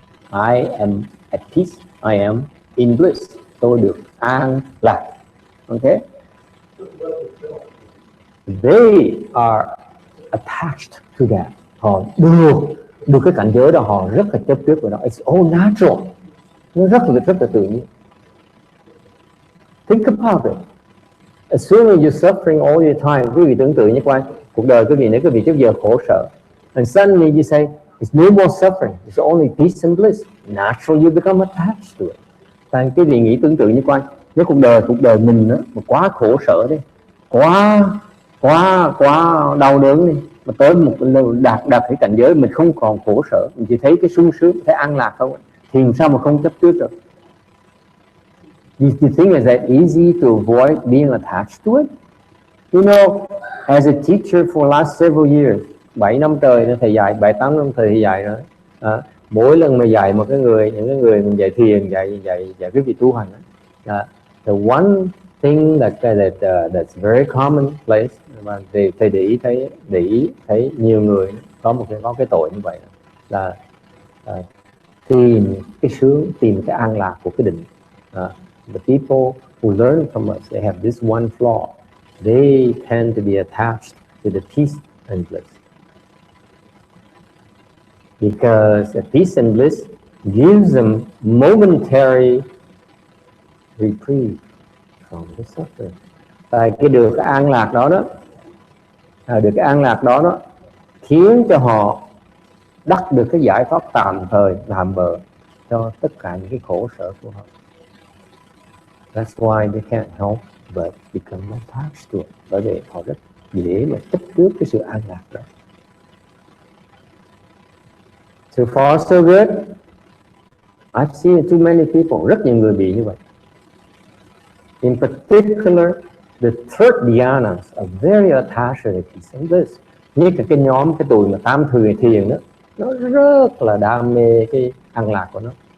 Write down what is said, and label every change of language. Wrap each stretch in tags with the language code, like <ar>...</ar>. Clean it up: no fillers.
<en>I am at peace, I am in bliss.</en> <vi>Tôi được an lạc. Okay?</vi> <en>They are attached to that.</en> <vi>Họ được cái cảnh giới đó, họ rất là chấp trước vào đó.</vi> <en>It's all natural.</en> <vi>Nó rất là tự nhiên.</vi> <en>Think about it. As soon as you're suffering all your time,</en> <vi>quý vị tưởng tượng như quan cuộc đời quý vị, nếu quý vị trước giờ khổ sở,</vi> <en>and suddenly you say it's no more suffering, it's only peace and bliss. Naturally you become attached to it.</en> <vi>Tại cái gì nghĩ tưởng tượng như quan, nếu cuộc đời mình đó, mà quá khổ sở đi, quá đau đớn đi, mà tới một đạt cái cảnh giới mình không còn khổ sở, mình chỉ thấy cái sung sướng, thấy an lạc không, thì sao mà không chấp trước được?</vi> <en>You think is that easy to avoid being attached to it? You know, as a teacher for last several years,</en> <vi>7 năm trời thầy dạy, 7-8 năm thầy dạy rồi. Mỗi lần mà dạy những cái người mình dạy thiền, dạy cái vị tu hành,</vi> <en>the one thing that's very commonplace,</en> <vi>mà thầy để ý thấy nhiều người có cái tội như vậy, là tìm cái sướng, tìm cái an lạc của cái định.</vi> <en>The people who learn from us, they have this one flaw. They tend to be attached to the peace and bliss. Because the peace and bliss gives them momentary reprieve from the suffering.</en> <vi>Tại cái được cái an lạc đó, khiến cho họ đắc được cái giải pháp tạm thời làm bờ cho tất cả những cái khổ sở của họ.</vi> <en>That's why they can't help but become attached to it.</en> <vi>Bởi vì họ rất dễ mà chấp trước cái sự an lạc đó.</vi> <en>So far so good. I've seen too many people,</en> <vi>rất nhiều người bị như vậy.</vi> <en>In particular, the third dhyanas are very attached to this.</en> <vi>Như cái nhóm cái tụi mà tam thừa thiền đó, nó rất là đam mê cái an lạc của nó.</vi>